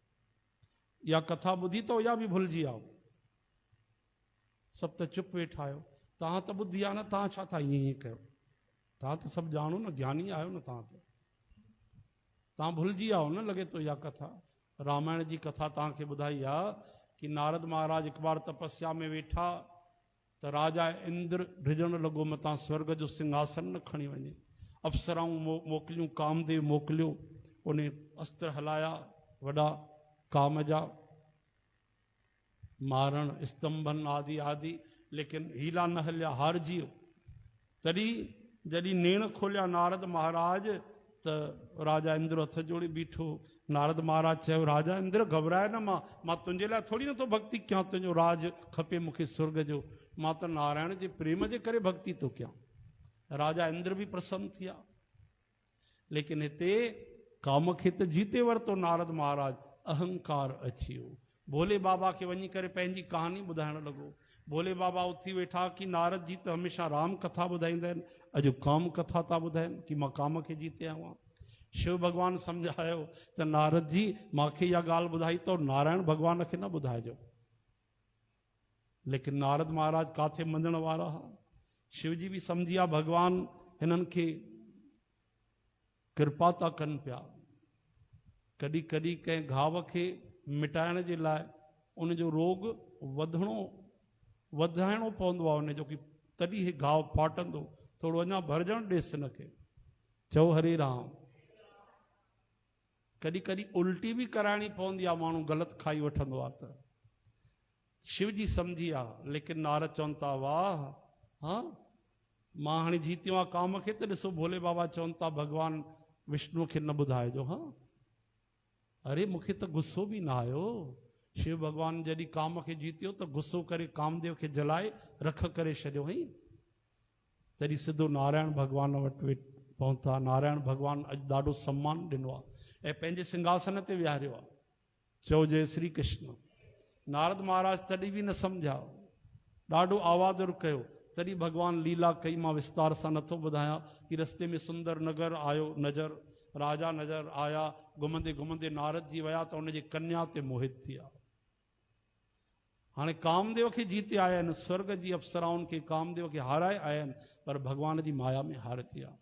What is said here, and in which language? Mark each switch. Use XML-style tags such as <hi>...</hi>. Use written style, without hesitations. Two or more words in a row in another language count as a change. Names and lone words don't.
<sd>इहा कथा ॿुधी त या बि भुलिजी आयो, सभु त चुप वेठा आहियो। तव्हां त ॿुधी आहे न, तव्हां छा था ईअं ईअं कयो? तव्हां त सभु ॼाणो न, ज्ञानी आहियो न, तव्हां भुलिजी आयो न लॻे थो। इहा कथा रामायण जी कथा तव्हांखे ॿुधाई आहे कि नारद महाराज हिकु बार तपस्या में वेठा त राजा इंद्र ढिजण लॻो मतां स्वर्ग जो सिंहासन न खणी वञे। अप्सराऊं मोकिलियूं, कामदेव मोकिलियो, उन अस्त्र हलाया वॾा काम जा, मारण स्तंभन आदि आदि, लेकिन हीला न हलिया, हारजी वियो। तॾहिं जॾहिं नेण खोलिया नारद महाराज त राजा इंद्र हथ जोड़े बीठो। नारद महाराज चयो राजा इंद्र घबराए न, मां तुंहिंजे लाइ थोरी नथो भक्ति कयां, तुंहिंजो राज खपे मूंखे स्वर्ग जो, मां त नारायण जे प्रेम जे करे भक्ति थो कयां। राजा इंद्र बि प्रसन्न थिया, लेकिन हिते काम खे त जीते वरितो नारद महाराज, अहंकार अची वियो। भोले बाबा खे वञी करे पंहिंजी कहानी ॿुधाइण लॻो। भोले बाबा उथी वेठा कि नारद जी त हमेशह राम कथा ॿुधाईंदा आहिनि, अॼु काम कथा था ॿुधाइनि कि मां काम खे जीते आयो आहियां। शिव भगवान सम्झायो त नारद जी मूंखे इहा ॻाल्हि ॿुधाई त नारायण भगवान खे न ॿुधाइजो। लेकिन नारद महाराज काथे मञण वारा हुआ। शिव जी बि सम्झी विया भगवान हिननि खे कृपा था कनि पिया। कॾहिं कॾहिं कंहिं घाव खे मिटाइण जे लाइ उनजो रोग वधाइणो पवंदो आहे उनजो, कि तॾहिं हे घाव फाटंदो, थोरो अञा भरजण ॾेसि हिनखे। चओ हरे राम। कॾहिं कॾहिं उल्टी बि कराइणी पवंदी आहे, माण्हू ग़लति खाई वठंदो आहे त। शिव जी सम्झी आहे, लेकिन नारद चवनि था वाह, हा मां हाणे जीतियो आहे काम खे, त ॾिसो भोले बाबा चवनि था भगवान विष्णु खे न ॿुधाइजो। हा अरे मूंखे त गुस्सो बि न आयो। शिव भगवान जॾहिं काम खे जीतियो त गुस्सो करे कामदेव खे जलाए रख करे छॾियो हुई। तॾहिं सिधो नारायण भगवान वटि पहुता। नारायण भगवान अॼु ॾाढो सम्मान ॾिनो आहे ऐं पंहिंजे सिंहासन ते विहारियो आहे। चओ जय श्री कृष्ण। नारद महाराज तॾहिं बि न सम्झा, ॾाढो आवाज़ कयो। तॾहिं भगवान लीला कई, मां विस्तार सां नथो ॿुधायां। कि रस्ते में सुंदर नगर आयो, नज़र राजा नज़र आया। घुमंदे घुमंदे नारद जी विया त उनजी कन्या ते मोहित थी विया। हाणे कामदेव खे जीते आया आहिनि, स्वर्ग जी अप्सराउनि खे कामदेव खे हाराए आया आहिनि, पर भगवान जी माया में हार थी विया।</sd>